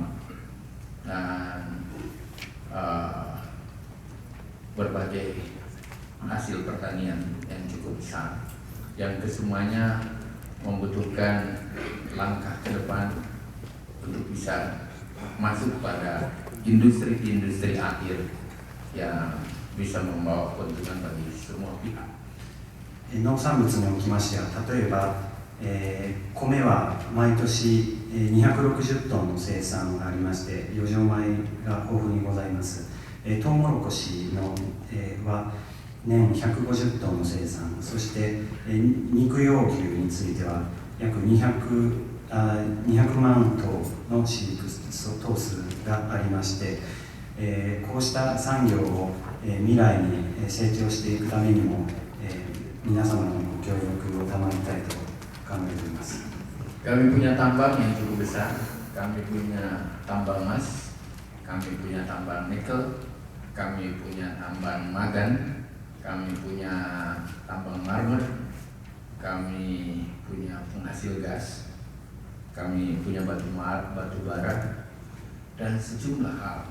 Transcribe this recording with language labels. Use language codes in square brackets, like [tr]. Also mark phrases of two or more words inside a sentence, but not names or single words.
[id] Dan berbagai hasil pertanian yang cukup besar, yang kesemuanya membutuhkan langkah ke depan untuk bisa masuk pada industri-industri akhir yang bisa membawa keuntungan bagi semua pihak. [ja] 農産物におきましては、例えば、米は毎年260トンの生産がありまして、余剰米が豊富にございます。トウモロコシの、は年150トンの生産、そして肉用牛については約200万頭の飼育頭数がありまして、こうした産業を未来に成長していくためにも、皆様のご協力を賜りたいと考えております。 [id] Kami punya tambang yang cukup besar, kami punya tambang emas, kami punya tambang nikel, kami punya tambang magan, kami punya tambang marmer, kami punya penghasil gas, kami punya batu bara, dan sejumlah hal.